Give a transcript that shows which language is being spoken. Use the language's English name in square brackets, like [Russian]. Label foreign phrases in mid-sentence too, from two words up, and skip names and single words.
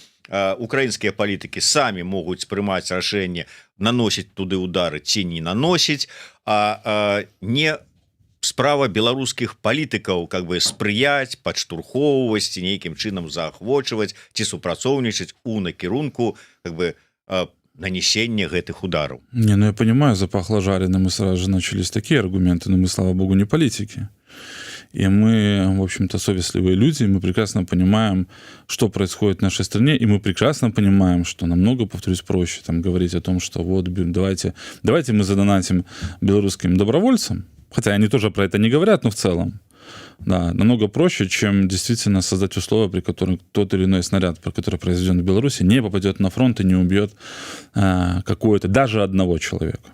[Belarusian] Украінскія палітыкі самі могуць прымаць рашэнне наносіць туды удары ці не наносіць, а не справа беларускіх палітыкаў спрыяць, падштурхоўваць ці нейкім чынам заахвочваць ці супрацоўнічаць у накірунку нанесення гэтых удараў. [Russian] Не, я понимаю, запахло жареным, и сразу же начались такие аргументы, но мы, слава богу, не политики. И мы, в общем-то, совестливые люди, мы прекрасно понимаем, что происходит в нашей стране, и мы прекрасно понимаем, что намного, повторюсь, проще там говорить о том, что вот давайте мы задонатим белорусским добровольцам, хотя они тоже про это не говорят, но в целом, да, намного проще, чем действительно создать условия, при которых тот или иной снаряд, который произведен в Беларуси, не попадет на фронт и не убьет какое-то, даже одного человека.